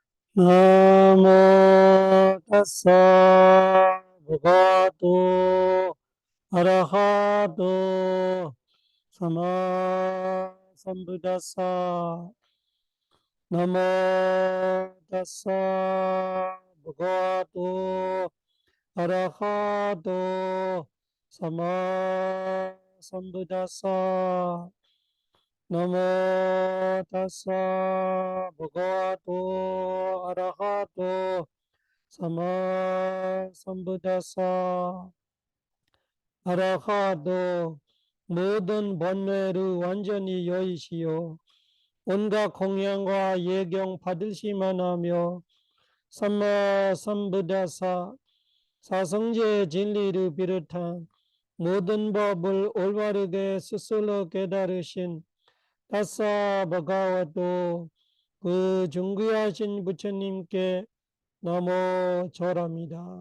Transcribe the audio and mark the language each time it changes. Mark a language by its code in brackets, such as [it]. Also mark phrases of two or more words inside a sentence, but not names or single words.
[pi] namo tassa bhagavato arahato sammā sambuddhassa namo tassa bhagavato arahato sammā sambuddhassa namo tassa bhagavato arahato sammā sambuddhassa arahato [ko] 모든 번뇌를 완전히 여의시오. 온갖 공양과 예경 받으시만 하며 [pi] sammā sambuddhassa [ko] 사성제 진리를 비롯한 모든 법을 올바르게 스스로 깨달으신 [pi] tassa bhagavato [ko] 그 존귀하신 부처님께 나모 절합니다.